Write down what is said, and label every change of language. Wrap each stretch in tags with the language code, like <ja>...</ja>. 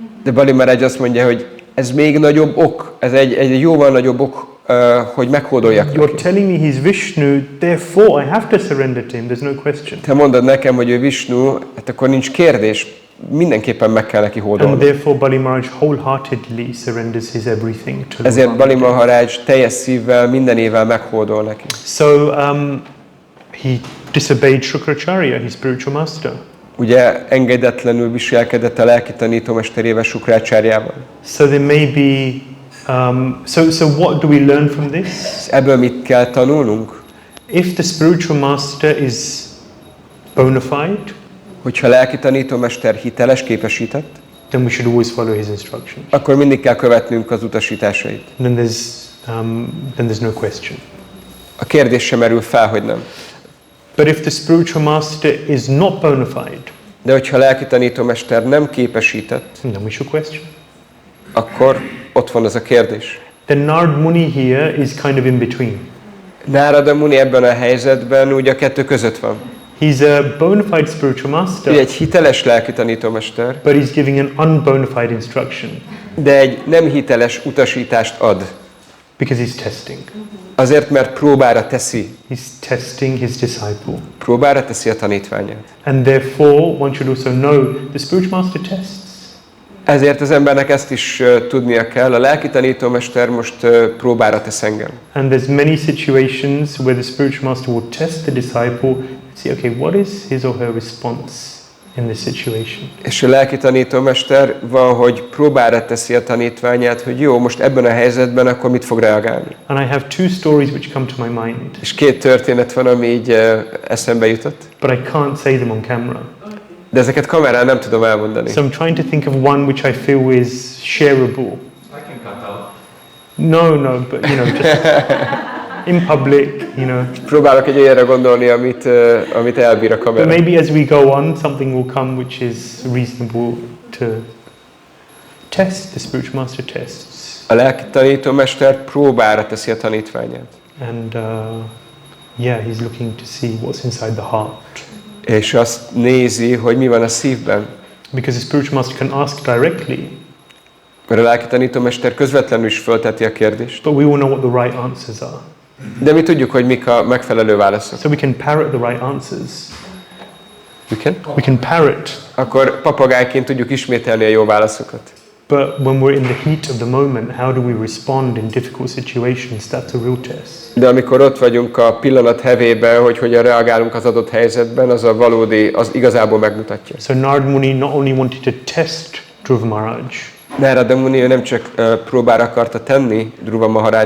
<hu>De Bali Maharaj azt mondja, hogy ez még nagyobb ok, ez egy jóval nagyobb ok, hogy meghódoljak</hu> <en>You're telling me he's Vishnu, therefore I have to surrender to him, there's no question.</en> <hu>Te mondod nekem, hogy ő Vishnu, hát akkor nincs kérdés, mindenképpen meg kell neki hódolni.</hu> <en>And therefore Bali Maharaj wholeheartedly surrenders his everything to Lord.</en> <hu>Ezért Bali Maharaj teljes szívvel, mindenével meghódol neki.</hu> <en>So he disobeyed Shukracharya, his spiritual master.</en> <hu>Ugye engedetlenül viselkedett a lelki tanítómesterével, Shukracharjával.</hu> <en>So there may be so what do we learn from this?</en> <hu>Ebből mit kell tanulnunk?</hu> <en>If the spiritual master is bona fide,</en> <hu>hogyha lelki tanítómester hiteles, képesített,</hu> <en>then we should always follow his instructions.</en> <hu>Akkor mindig kell követnünk az utasításait.</hu> <en>Then there's no question.</en> <hu>A kérdés sem merül fel, hogy nem.</hu> <en>But if the spiritual master is not bona fide,</en> <hu>de hogyha a lelki tanítómester nem képesített,</hu> <en>then we should question.</en> <hu>Akkor ott van az a kérdés.</hu> <en>Then Narad Muni here is kind of in between.</en> <hu>Narada Muni ebben a helyzetben ugye a kettő között van.</hu> <en>He's a bona fide spiritual master.</en> <hu>Ő egy hiteles lelki tanítómester.</hu> <en>But he's giving an unbona fide instruction.</en> <hu>De egy nem hiteles utasítást ad.</hu> <en>Because he's testing.</en> <hu>Azért, mert próbára teszi.</hu> <en>He's testing his disciple.</en> <hu>Próbára teszi a tanítványát.</hu> <en>And therefore, one should also know the spiritual master tests.</en> <hu>Ezért az embernek ezt is tudnia kell. A lelki tanítómester most próbára tesz engem.</hu> <en>And there's many situations where the spiritual master will test the disciple, see, okay, what is his or her response in this situation?</en> <hu>És a lelki tanítómester van, hogy próbára teszi a tanítványát, hogy jó, most ebben a helyzetben akkor mit fog reagálni.</hu> <en>And I have two stories which come to my mind.</en> <hu>És két történet van, ami így eszembe jutott.</hu> <en>But I can't say them on camera. De ezeket kamerán nem tudom elmondani. So I'm trying to think of one which I feel is shareable. I can cut out. No, but just in public,</en> <hu>Próbálok egy olyanra gondolni, amit elbír a kamera.</hu> <en>But maybe as we go on, something will come which is reasonable to test. The spiritual master tests.</en> <hu>A lelki tanítómester próbára teszi a tanítványát.</hu> <en>And he's looking to see what's inside the heart.</en> <hu>És azt nézi, hogy mi van a szívben.</hu> <en>Because the spiritual master can ask directly.</en> <hu>Mert a lelki tanítómester közvetlenül is fölteti a kérdést.</hu> <en>But we all know what the right answers are.</en> <hu>De mi tudjuk, hogy mik a megfelelő válaszok.</hu> <en>So we can parrot the right answers. We can parrot.</en> <hu>Akkor papagájként tudjuk ismételni a jó válaszokat.</hu> <en>But when we're in the heat of the moment, how do we respond in difficult situations? That's a real test.</en> <hu>De amikor ott vagyunk a pillanat hevében, hogy hogyan reagálunk az adott helyzetben, az a valódi, az igazából megmutatja.</hu> <en>So Narad Muni not only wanted to test Dhruva Maharaj,</en> <hu>Narada Muni nem csak próbára akarta tenni Dhruva Maharaj,</hu>